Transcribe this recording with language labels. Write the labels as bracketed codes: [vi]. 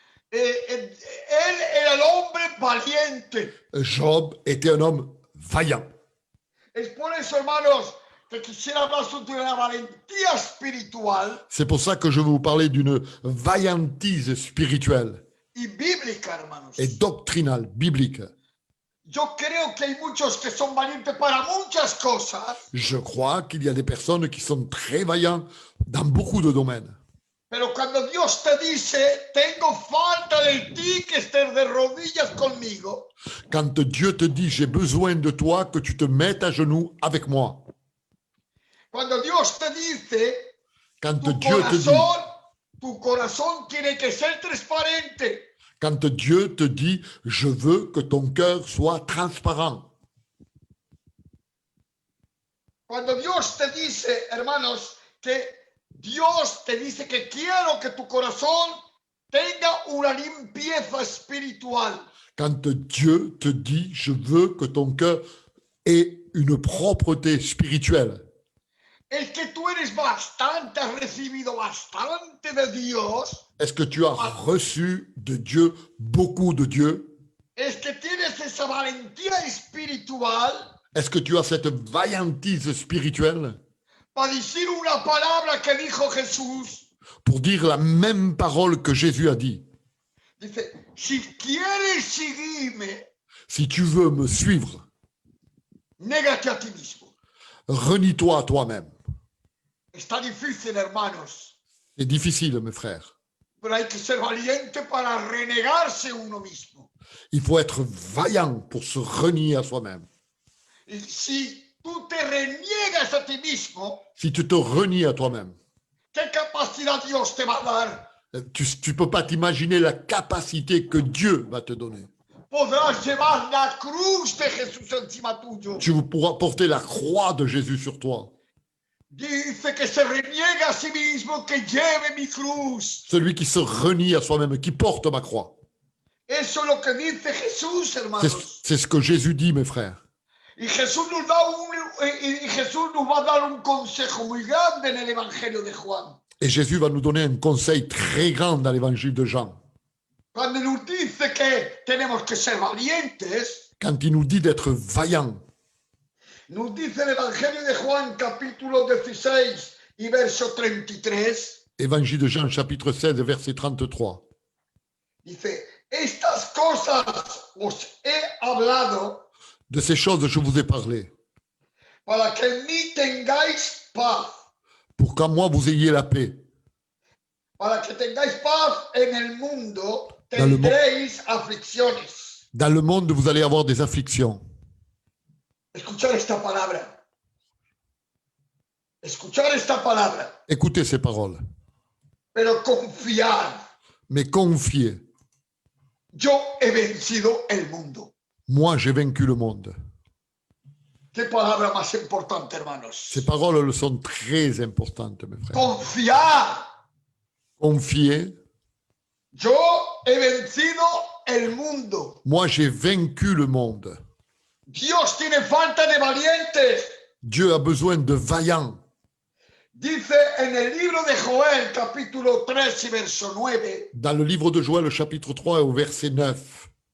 [es] Él era el hombre valiente. [fr] Job était un homme vaillant. [es] Es por eso, hermanos, que quisiera hablar sobre la valentía espiritual [fr] C'est pour ça que je veux vous parler d'une vaillantise spirituelle [es] y bíblica, hermanos. [fr] et doctrinale, biblique. [es] Yo creo que hay muchos que son valientes para muchas cosas, [fr] Je crois qu'il y a des personnes qui sont très vaillants dans beaucoup de domaines. [es] pero cuando Dios te dice, tengo falta de ti que estés de rodillas conmigo, [fr] Quand Dieu te dit, j'ai besoin de toi, que tu te mettes à genoux avec moi. [es] cuando Dios te dice, [fr] Quand Dieu te dit, [es] tu corazón tiene que ser transparente. [fr] quand Dieu te dit, je veux que ton cœur soit transparent. [es] Cuando Dios te dice, hermanos, que Dios te dice que quiero que tu corazón tenga una limpieza espiritual. [fr] Quand Dieu te dit, je veux que ton cœur ait une propreté spirituelle. [es] Es que tú eres bastante, has recibido bastante de Dios. [fr] Est-ce que tu as reçu de Dieu beaucoup de Dieu? [es] Es que tienes esa valentía espiritual [fr] Est-ce que tu as cette vaillantise spirituelle [es] para decir una palabra que dijo Jesús. [fr] pour dire la même parole que Jésus a dit? [es] Dice, si quieres seguirme, [fr] Si tu veux me suivre, [es] négate a ti mismo. [fr] renie-toi à toi-même. [es] Está difícil, hermanos, [fr] C'est difficile, mes frères. [es] pero hay que ser valiente para renegarse uno mismo. [fr] Il faut être vaillant pour se renier à soi-même. [es] Y si tú te reniegas a ti mismo, [fr] Si tu te renies à toi-même, [es] ¿qué capacidad Dios te va a dar? [fr] tu ne peux pas t'imaginer la capacité que Dieu va te donner. [es] Podrás llevar la cruz de Jesús encima tuyo. [fr] Tu pourras porter la croix de Jésus sur toi. [es] Dice que se reniega a sí mismo, que lleve mi cruz. [fr] Celui qui se renie à soi-même, qui porte ma croix. [es] Eso es lo que dice Jesús, hermanos. [fr] C'est ce que Jésus dit, mes frères. [es] Y Jesús nos va a dar un consejo muy grande en el Evangelio de Juan. [fr] Et Jésus va nous donner un conseil très grand dans l'évangile de Jean. [es] Cuando nos dice que tenemos que ser valientes, [fr] Quand il nous dit d'être vaillants, [es] nos dice el Evangelio de Juan, capítulo 16 y verso 33, [fr] évangile de Jean, chapitre 16, verset 33. [es] dice, estas cosas os he hablado [fr] De ces choses, je vous ai parlé, [es] para que en mí tengáis paz, [fr] pour qu'en moi vous ayez la paix. [es] para que tengáis paz en el mundo, [fr] Dans le [es] tendréis aflicciones. [fr] Dans le monde, vous allez avoir des afflictions. [es] Escuchar esta palabra. Escuchar esta palabra. [fr] Écoutez ces paroles. [es] Pero confiar. [fr] Mais confiez. [es] Yo he vencido el mundo. [fr] Moi, j'ai vaincu le monde. [es] Qué palabra más importante, hermanos. [fr] Ces paroles elles sont très importantes, mes frères. [es] Confiar. [fr] Confiez. [es] Yo he vencido el mundo. [fr] Moi, j'ai vaincu le monde. [es] Dios tiene falta de valientes. [fr] Dieu a besoin de vaillants. [es] Dice en el libro de Joel, capítulo 3 y verso 9. [fr] Dans le livre de Joël, chapitre 3, au verset 9.